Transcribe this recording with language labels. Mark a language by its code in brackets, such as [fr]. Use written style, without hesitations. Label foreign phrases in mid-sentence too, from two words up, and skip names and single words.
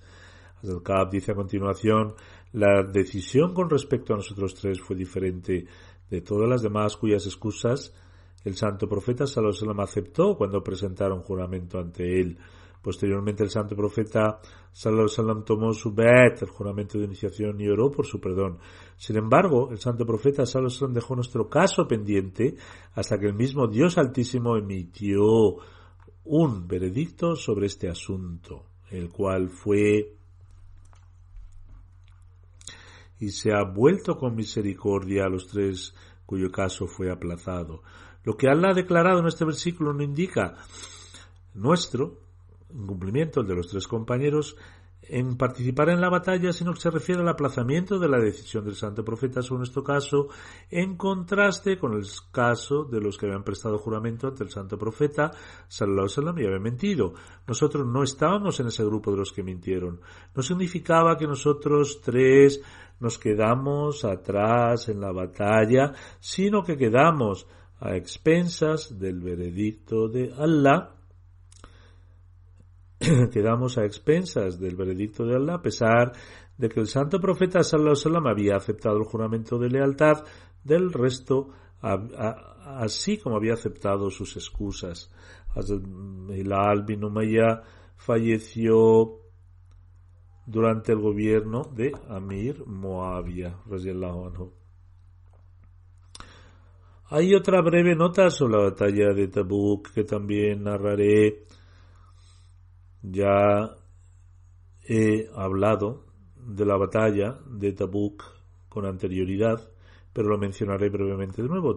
[es] Al-Ka'b dice a continuación, la decisión con respecto a nosotros tres fue diferente de todas las demás cuyas excusas el santo profeta [ar] صلى الله عليه وسلم [es] aceptó cuando presentaron juramento ante él. Posteriormente el santo profeta [ar] صلى الله عليه وسلم [es] tomó su bet, el juramento de iniciación, y oró por su perdón. Sin embargo, el santo profeta [ar] صلى الله عليه وسلم [es] dejó nuestro caso pendiente hasta que el mismo Dios Altísimo emitió un veredicto sobre este asunto, el cual fue: y se ha vuelto con misericordia a los tres cuyo caso fue aplazado. Lo que Allah ha declarado en este versículo no indica nuestro incumplimiento, el de los tres compañeros, en participar en la batalla, sino que se refiere al aplazamiento de la decisión del santo profeta sobre nuestro caso, en contraste con el caso de los que habían prestado juramento ante el santo profeta [ar] صلى الله عليه وسلم [es] y habían mentido. Nosotros no estábamos en ese grupo de los que mintieron. No significaba que nosotros tres nos quedamos atrás en la batalla, sino que quedamos a expensas del veredicto de Allah. Quedamos a expensas del veredicto de Allah, a pesar de que el santo profeta [ar] صلى الله عليه وسلم [es] había aceptado el juramento de lealtad del resto, así como había aceptado sus excusas. Hilal bin Umayya falleció durante el gobierno de Amir Muawiyah [ar] رضي الله عنه. [es] Hay otra breve nota sobre la batalla de Tabuk que también narraré. Ya he hablado de la batalla de Tabuk con anterioridad, pero lo mencionaré brevemente de nuevo.